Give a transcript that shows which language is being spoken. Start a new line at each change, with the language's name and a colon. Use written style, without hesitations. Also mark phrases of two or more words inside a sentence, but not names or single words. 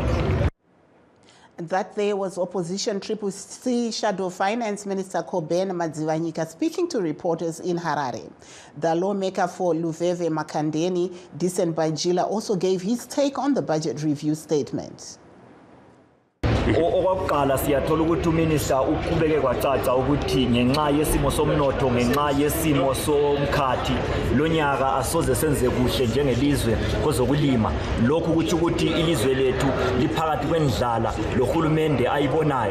English: That there was Opposition Triple C Shadow Finance Minister Kobane Madzivanyika speaking to reporters in Harare. The lawmaker for Luveve Makandeni, Decent Bajila, also gave his take on the budget review statement.
North Ndebele: Okokuqala siyathola ukuthi uminister uqhubeke kwacaca ukuthi ngenxa yesimo somnotho ngenxa yesimo somkhathi lonyaka asoze senze kuhle njengelizwe kwezokulima, lokhu ukuthi ukuthi ilizwe lethu liphakathi kwendlala lohulumende ayibonayo.